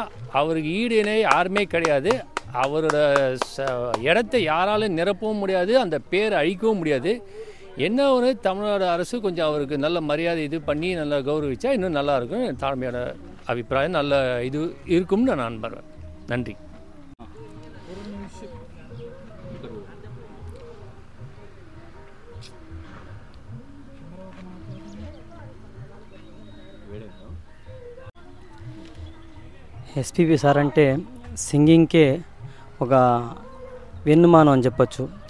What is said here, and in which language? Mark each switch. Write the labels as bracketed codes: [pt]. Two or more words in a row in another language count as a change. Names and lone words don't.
[ta] அவருக்கு ஈடு இணை யாருமே கிடையாது. அவரோட இடத்தை யாராலும் நிரப்பவும் முடியாது, அந்த பேரை அழிக்கவும் முடியாது. என்ன ஒரு தமிழ்நாடு அரசு கொஞ்சம் அவருக்கு நல்ல மரியாதை இது பண்ணி நல்லா கௌரவிச்சா இன்னும் நல்லாயிருக்கும். தாழ்மையான அபிப்பிராயம் நல்ல இது இருக்கும்னு நான் நம்புறேன். நன்றி. [te] ఎస్పీబీ సార్ అంటే సింగింగ్కే ఒక వెన్నుమానం అని చెప్పొచ్చు.